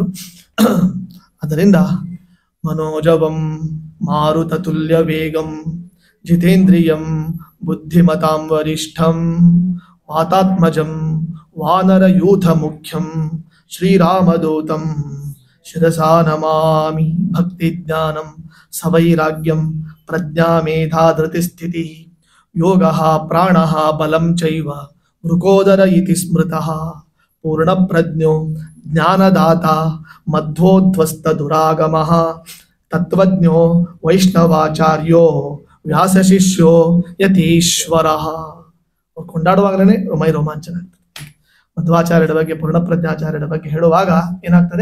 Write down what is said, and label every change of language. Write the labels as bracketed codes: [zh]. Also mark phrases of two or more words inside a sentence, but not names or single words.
[sa] ಅದರಿಂದ ಮನೋಜವಂ ಮಾರುತ ತುಲ್ಯ ವೇಗಂ ಜಿತೇಂದ್ರಿಯಂ ಬುದ್ಧಿಮತಾಂ ವರಿಷ್ಠಂ ವಾತಾತ್ಮಜಂ ವಾನರ ಯೂಥ ಮುಖ್ಯಂ ಶ್ರೀರಾಮದೂತಂ ಶಿರಸಾ ನಮಾಮಿ. ಭಕ್ತಿ ಜ್ಞಾನಂ ಸವೈರಾಗ್ಯಂ ಪ್ರಜ್ಞಾ ಮೇಧಾ ಧೃತಿ ಸ್ಥಿತಿ ಯೋಗಃ ಪ್ರಾಣಃ ಬಲಂ ಚೈವ ಮೃಕೋದರ ಇತಿ ಸ್ಮೃತಃ ಪೂರ್ಣ ಪ್ರಜ್ಞೋ ಜ್ಞಾನದಾತ ಮಧ್ವೋಧ್ವಸ್ತ ದುರಾಗಮಃ ತತ್ವಜ್ಞೋ ವೈಷ್ಣವಾಚಾರ್ಯೋ ವ್ಯಾಸ ಶಿಷ್ಯೋ ಯತೀಶ್ವರಃ. [kn] ಕೊಂಡಾಡುವಾಗಲೇ ಮೈ ರೋಮಾಂಚನ ಆಗ್ತದೆ. ಮಧ್ವಾಚಾರ್ಯರ ಬಗ್ಗೆ, ಪೂರ್ಣಪ್ರಜ್ಞಾಚಾರ್ಯರ ಬಗ್ಗೆ ಹೇಳುವಾಗ ಏನಾಗ್ತದೆ?